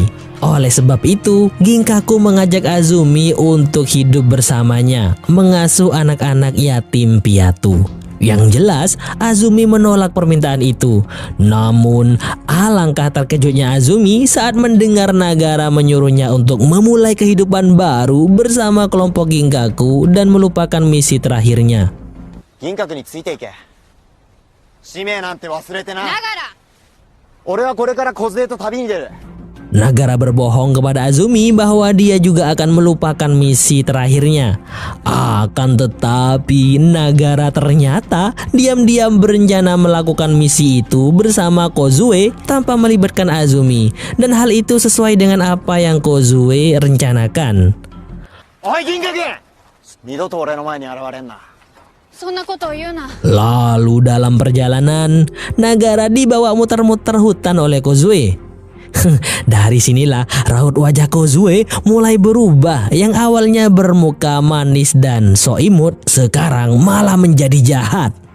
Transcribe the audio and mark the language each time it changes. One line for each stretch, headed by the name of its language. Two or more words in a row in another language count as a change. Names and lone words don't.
Indonesian: Oleh sebab itu, Ginkaku mengajak Azumi untuk hidup bersamanya, mengasuh anak-anak yatim piatu. Yang jelas, Azumi menolak permintaan itu. Namun, alangkah terkejutnya Azumi saat mendengar Nagara menyuruhnya untuk memulai kehidupan baru bersama kelompok Ginkaku dan melupakan misi terakhirnya.
Japanese: 銀閣について行け. 使命なんて忘れてな. Nagara. 俺はこれからコズエと旅に出る.
Indonesian: Nagara berbohong kepada Azumi bahwa dia juga akan melupakan misi terakhirnya. Akan tetapi Nagara ternyata diam-diam berencana melakukan misi itu bersama Kozue tanpa melibatkan Azumi. Dan hal itu sesuai dengan apa yang Kozue rencanakan.
Japanese: おい銀閣二度と俺の前に現れんな。そんなことを言うな。
Indonesian: Lalu dalam perjalanan, Nagara dibawa muter-muter hutan oleh Kozue. Dari sinilah raut wajah Kozue mulai berubah. Yang awalnya bermuka manis dan so imut, sekarang malah menjadi jahat.